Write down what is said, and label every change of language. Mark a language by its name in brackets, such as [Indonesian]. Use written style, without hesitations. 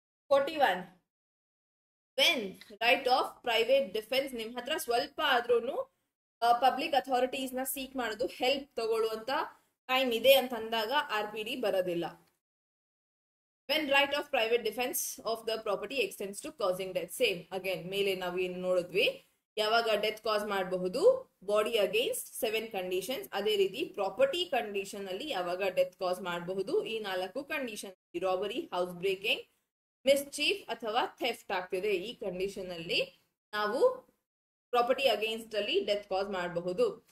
[Kannada] 41, [English] when right of private defense, [Kannada] ನಿಮ್ ಹತ್ರ ಸ್ವಲ್ಪ ಆದ್ರೂ ಪಬ್ಲಿಕ್ ಅಥಾರಿಟೀಸ್ ನ ಸೀಕ್ ಮಾಡೋದು, ಹೆಲ್ಪ್ ತಗೊಳ್ಳುವಂತ ಟೈಮ್ ಇದೆ ಅಂತಂದಾಗ RPD ಬರೋದಿಲ್ಲ. [English] when right of private defense of the property extends to causing death. [Kannada] Same again ಮೇಲೆ ನಾವು ಏನ್ ನೋಡಿದ್ವಿ, ಯಾವಾಗ ಡೆತ್ ಕಾಸ್ ಮಾಡಬಹುದು ಬಾಡಿ ಅಗೇನ್ಸ್ಟ್ 7 ಕಂಡೀಷನ್ಸ್, ಅದೇ ರೀತಿ ಪ್ರಾಪರ್ಟಿ ಕಂಡೀಷನ್ ಅಲ್ಲಿ ಯಾವಾಗ ಡೆತ್ ಕಾಸ್ ಮಾಡಬಹುದು ಈ 4 condition, robbery, house breaking, mischief ಅಥವಾ ಥೆಫ್ಟ್ ಆಗ್ತಿದೆ. ಈ ಕಂಡೀಷನ್ ಅಲ್ಲಿ ನಾವು ಪ್ರಾಪರ್ಟಿ ಅಗೇನ್ಸ್ಟ್ ಅಲ್ಲಿ ಡೆತ್ ಕಾಸ್ ಮಾಡಬಹುದು.